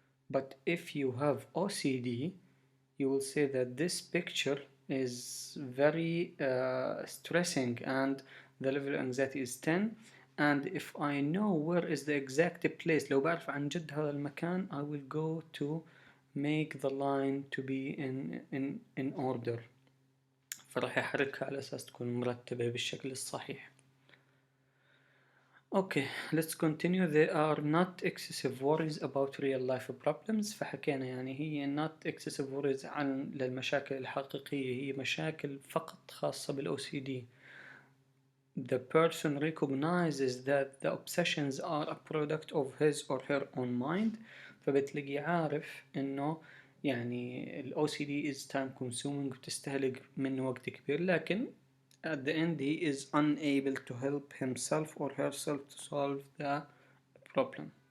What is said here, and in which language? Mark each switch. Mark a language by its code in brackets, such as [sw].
[en] But if you have OCD, you will say that this picture is very stressing and the level of anxiety is 10. And if I know where is the exact place, [ar] لو بعرف عن جد هذا المكان, [en] I will go to make the line to be in order. [ar] فراح يحركها على أساس تكون مرتبة بالشكل الصحيح. [en] Okay, let's continue. There are not excessive worries about real life problems. [ar] فحكينا يعني هي [en] not excessive worries [ar] عن للمشاكل الحقيقية, هي مشاكل فقط خاصة بالOCD. [en] The person recognizes that the obsessions are a product of his or her own mind. [ar] فبتلاقي عارف إنه يعني ال [en] OCD is time consuming [ar] وتستهلك منه وقت كبير, لكن [en] at the end he is unable to help himself or herself to solve the problem.